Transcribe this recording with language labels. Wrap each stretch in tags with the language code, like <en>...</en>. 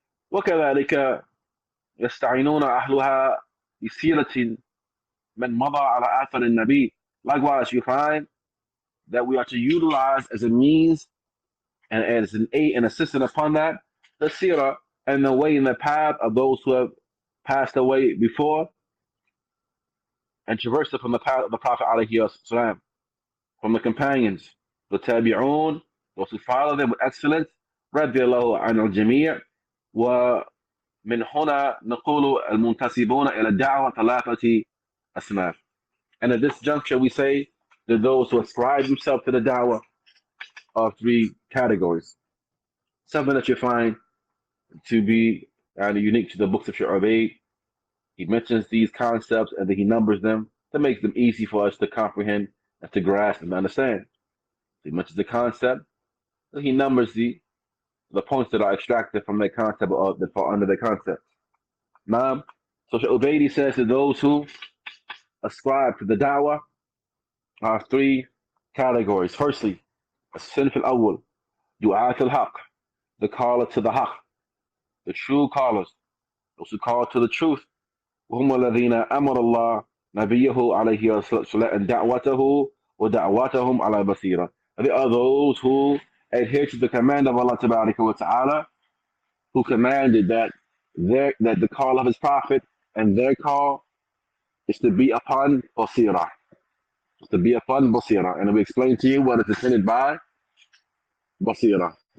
<ar>وكذلك يستعينون أهلها بسيرة من مضى على آثار النبي.</ar> <en>Likewise, you find that we are to utilize as a means and as an aid and assistance upon that, the seerah and the way in the path of those who have passed away before and traversed upon the path of the Prophet alayhi wasallam, from the companions, the tabi'un, those who follow them with excellence,</en> <ar>رضي الله عن الجميع. ومن هنا نقول المنتسبون إلى الدعوة ثلاثة أصناف.</ar> <en>And at this juncture we say that those who ascribe themselves to the da'wah are three categories. Something that you find to be unique to the books of Shaykh Ubaid. He mentions these concepts and then he numbers them to make them easy for us to comprehend and to grasp and understand. He mentions the concept, then he numbers the points that are extracted from that concept or that fall under the concept. Now, so Shaykh Ubaid says that those who ascribe to the da'wah are three categories. Firstly,</en> <ar>الصنف الأول دعاة الحق,</ar> <en>the caller to the haq, the true callers, those who call to the truth.</en> <ar>وهم الذين أمر الله نبيه عليه الصلاة دعوته ودعوتهم على بصيرة.</ar> <en>They are those who adhere to the command of Allah Tabaraka wa Ta'ala, who commanded that the call of his prophet and their call is to be upon basira. To be upon basira. And we explain to you what is intended by basira.</en>